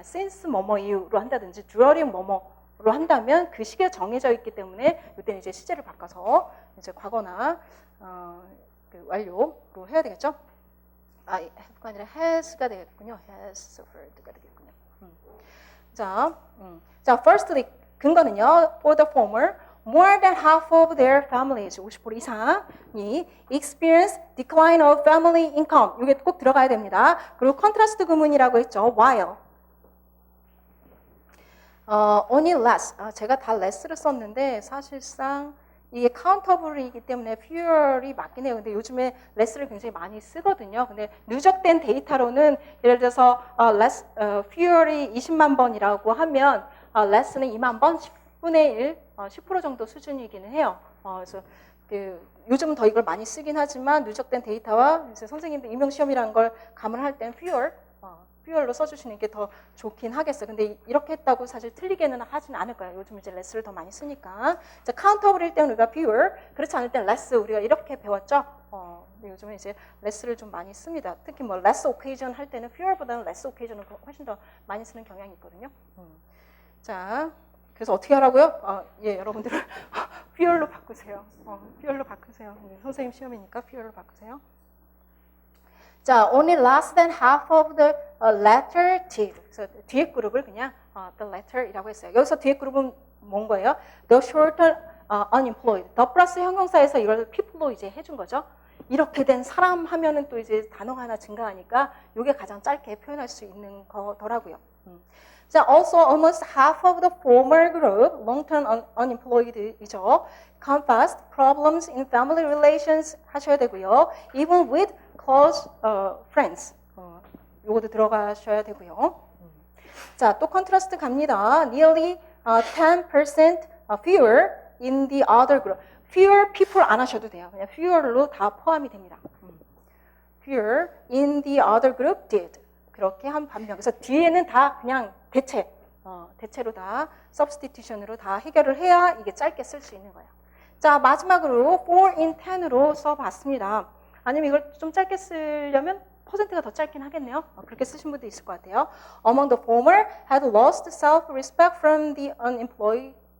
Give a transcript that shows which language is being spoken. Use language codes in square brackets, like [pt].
[ko] since 뭐뭐 이후로 한다든지 during 뭐뭐로 한다면 그 시기가 정해져 있기 때문에 이때는 이제 시제를 바꿔서 이제 과거나 그 완료로 해야 되겠죠? have가 아니라 has가 되겠군요. has suffered가 되겠군요. 자, firstly 근거는요. [en] For the former, more than half of their families, [ko] 50% 이상이 [en] experience decline of family income. [ko] 이게 꼭 들어가야 됩니다. 그리고 컨트라스트 구문이라고 했죠. [en] while. only less. [ko] 제가 다 less를 썼는데 사실상 이게 카운터블이기 때문에 fewer이 맞긴 해요. 근데 요즘에 less를 굉장히 많이 쓰거든요. 근데 누적된 데이터로는 예를 들어서 fewer이 20만 번이라고 하면 less는 2만 번, 10분의 1, 10% 정도 수준이기는 해요. 그래서 요즘은 더 이걸 많이 쓰긴 하지만 누적된 데이터와 이제 선생님들 임용시험이라는 걸 감안할 땐 fewer로 써주시는 게 더 좋긴 하겠어요. 근데 이렇게 했다고 사실 틀리게는 하진 않을 거예요. 요즘 이제 less를 더 많이 쓰니까. 자, countable 때는 우리가 fewer, 그렇지 않을 땐 less 우리가 이렇게 배웠죠. 근데 요즘은 이제 less를 좀 많이 씁니다. 특히 뭐 less occasion 할 때는 fewer보다는 less occasion을 훨씬 더 많이 쓰는 경향이 있거든요. 자, 그래서 어떻게 하라고요? 여러분들은 fewer로 바꾸세요. fewer로 바꾸세요. 선생님 시험이니까 fewer로 바꾸세요. [en] 자, only less than half of the latter did. [ko] 그래서 뒤에 그룹을 그냥 the latter이라고 했어요. 여기서 뒤에 그룹은 뭔 거예요? [en] The shorter unemployed. [ko] 더 플러스 형용사에서 이걸 people로 이제 해준 거죠. 이렇게 된 사람 하면은 또 이제 단어가 하나 증가하니까 이게 가장 짧게 표현할 수 있는 거더라고요. [en] 자, also almost half of the former group, long-term unemployed이죠. confessed problems in family relations [ko] 하셔야 되고요. [en] even with close friends. [ko] 요것도 들어가셔야 되고요. 자, 또 컨트라스트 갑니다. [en] nearly 10% fewer in the other group. [ko] fewer people 안 하셔도 돼요. 그냥 fewer로 다 포함이 됩니다. [en] fewer in the other group did. [ko] 그렇게 한 반면. 그래서 뒤에는 다 그냥 대체로 다 substitution으로 다 해결을 해야 이게 짧게 쓸 수 있는 거예요. 자, 마지막으로 4 in 10으로 써봤습니다. 아니면 이걸 좀 짧게 쓰려면 퍼센트가 더 짧긴 하겠네요. 그렇게 쓰신 분도 있을 것 같아요. [en] Among the former had lost self-respect from the unemployment.